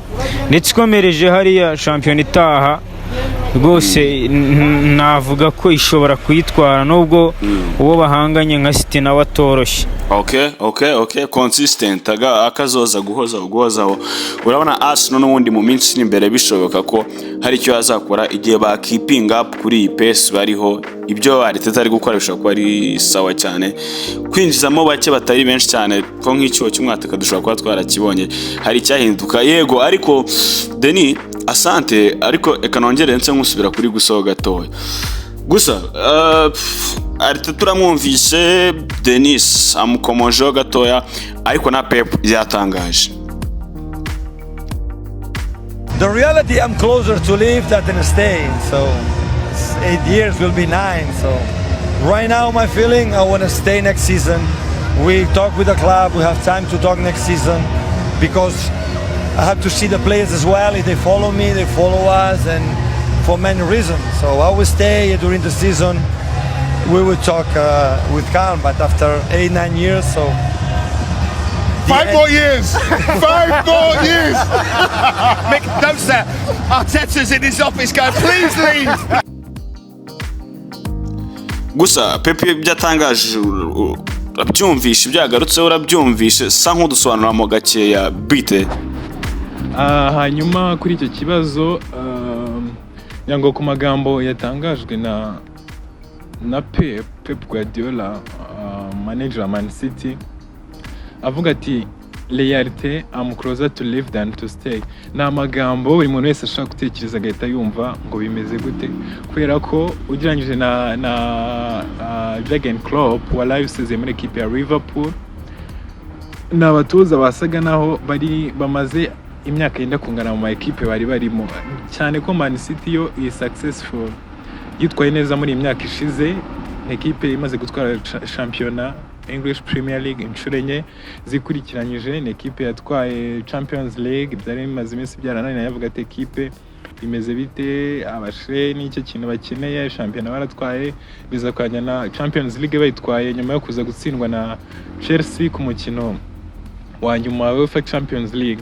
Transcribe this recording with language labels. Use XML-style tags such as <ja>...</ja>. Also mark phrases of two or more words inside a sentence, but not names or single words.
<rw>Ndetse ikomereje hariya shampiyona itaha rwose navuga ko ishobora kuyitwara nubwo uwo bahanganye nka City nawe atoroshye.</rw> <en>Okay, consistent</en> <rw>akazoza guhozaho. Urabona Arsenal n'ubundi mu minsi iri imbere bishoboka ko hari icyo yazakora igihe ba</rw> <en>keeping up</en> <rw>kuri iyi pace bariho. Ibyo Arteta ari gukora bishobora kuba ari sawa cyane, kwinjizamo bake batari benshi cyane ko nk'icyo cy'umwataka dushobora kuba twarakibonye hari icyahinduka. Yego, ariko Denis asante, ariko eka nongere nse nkusubira kuri gusohoka gatoya gusa. Arteta turamwumvise, Denis amukomojeho gatoya, ariko na Pep byatangaje.</rw> <en>The reality, I'm closer to leave than stay, so 8 years will be 9. So right now my feeling, I want to stay next season. We talk with the club, we have time to talk next season, because I have to see the players as well. If they follow me, they follow us, and for many reasons. So I will stay during the season. We will talk with calm, but after 8-9 years, so 5 more years. 5 more years. Mick, don't say. Arteta's in his office going, please leave.</en> <rw>Gusa Pepe byatangaje, urabyumvishe, byagarutse urabyumvishe, sa nk'udusobanura mu gakeya bite. Hanyuma kuri icyo kibazo yango ku magambo yatangajwe na Pep Guardiola, manager wa Man City, avuga ati realite</rw> <en>I'm closer to live than to stay.</en> <rw>Ni amagambo buri muntu wese ashaka gutekereza agahita yumva ngo bimeze gute, kubera ko ugereranyije na Jurgen Klopp wari usezeye muri equipe ya Liverpool, nabatoza basaga naho bamaze imyaka yenda kungana mu equipe bari barimo, cyane ko Man City yo</rw> <en>is successful,</en> <rw>yitwaye neza muri imyaka ishize, equipe imaze gutwara shampiyona English Premier League inshuro enye zikurikiranyije, ni equipe yatwaye Champions League, byari bimaze iminsi byarananiranye, yavuga ati equipe imeze bite, abashe n'icyo kintu bakeneye, shampiyona baratwaye, biza kwanya na Champions League bayitwaye nyuma yo kuza gutsindwa na Chelsea ku mukino wa nyuma wa UEFA Champions League.</rw>